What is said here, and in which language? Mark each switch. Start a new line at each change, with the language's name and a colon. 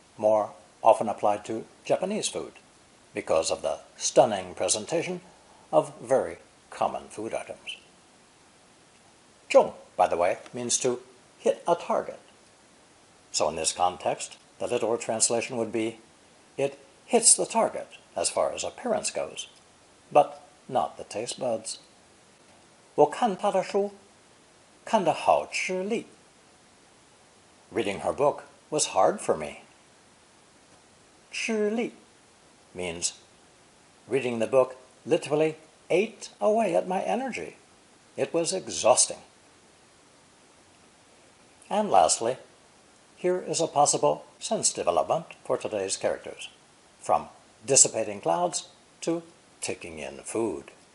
English: more often applied to Japanese food because of the stunning presentation of very common food items. 中, by the way, means to hit a target. So in this context, the literal translation would be, it hits the target as far as appearance goes, but not the taste buds.
Chinese: 我看她的书，看得好吃力。
English: Reading her book was hard for me. 吃力 means reading the book literally ate away at my energy. It was exhausting. And lastly, here is a possible sense development for today's characters, from dissipating clouds to taking in food.